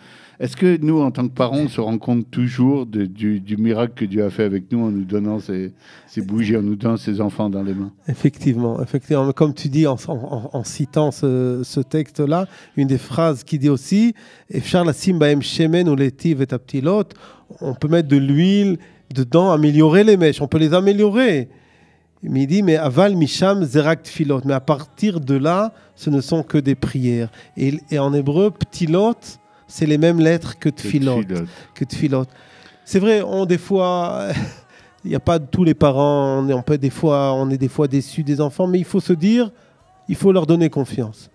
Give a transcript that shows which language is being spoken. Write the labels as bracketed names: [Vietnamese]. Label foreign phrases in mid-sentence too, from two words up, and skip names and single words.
[French] Est-ce que nous, en tant que parents, on se rend compte toujours du miracle que Dieu a fait avec nous en nous donnant ces bougies, en nous donnant ces enfants dans les mains? Effectivement. Comme tu dis en citant ce texte-là, une des phrases qui dit aussi on peut mettre de l'huile dedans, améliorer les mèches, on peut les améliorer. Mais il dit, mais [Hebrew] אבל משם זה רק תפילות. [French] Mais à partir de là, ce ne sont que des prières. Et en hébreu, ptilot, c'est les mêmes lettres que tfilot. C'est vrai, des fois, il n'y a pas tous les parents, on est des fois déçus des enfants, mais il faut se dire, il faut leur donner confiance.